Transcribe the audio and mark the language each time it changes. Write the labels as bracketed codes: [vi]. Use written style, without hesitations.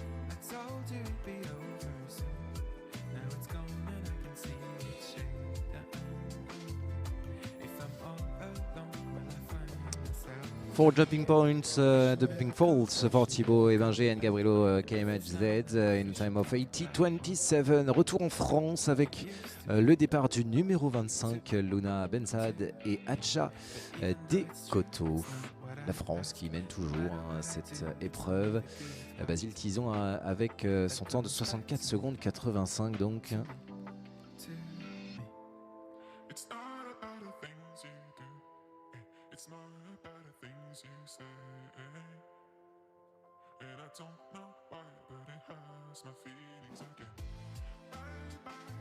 [en] I told you it'd be over soon, now it's gone and I can see it shade. If I'm all alone, will I find myself? 4 jumping points, jumping faults for Thibaut Ebinger and Gabrielo KMHZ in time of 80-27. [fr] Retour en France avec le départ du numéro 25, Luna Bensad et Hatcha Descoteaux. La France qui mène toujours cette épreuve. Basile Tison avec son temps de 64 secondes 85 donc. [en] It's not about the things you do, it's more about the things you say. And I don't know why, but it hurts my feelings again. Bye bye.